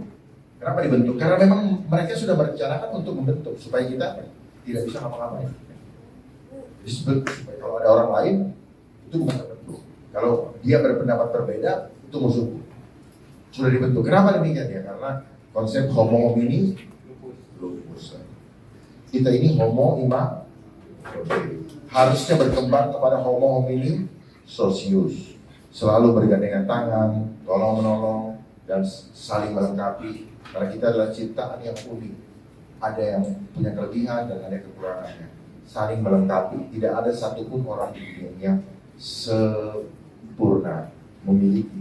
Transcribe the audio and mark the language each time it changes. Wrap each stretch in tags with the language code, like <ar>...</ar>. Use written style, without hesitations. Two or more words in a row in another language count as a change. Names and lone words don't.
<id>Kenapa dibentuk? Karena memang mereka sudah merencanakan untuk membentuk supaya kita tidak bisa ngapa-ngapain. Disebut supaya kalau ada orang lain itu bukan terbentuk. Kalau dia berpendapat berbeda itu musuh. Sudah dibentuk. Kenapa demikian ya? Karena konsep</id> <la>homo homini lupus.</la> <id>Kita ini homo harusnya berkembang kepada</id> <la>homo homini socius.</la> <id>Selalu bergandengan tangan, tolong menolong dan saling melengkapi. Karena kita adalah ciptaan yang unik. Ada yang punya kelebihan dan ada kekurangannya. Saling melengkapi. Tidak ada satupun orang di dunia yang sempurna memiliki.</id>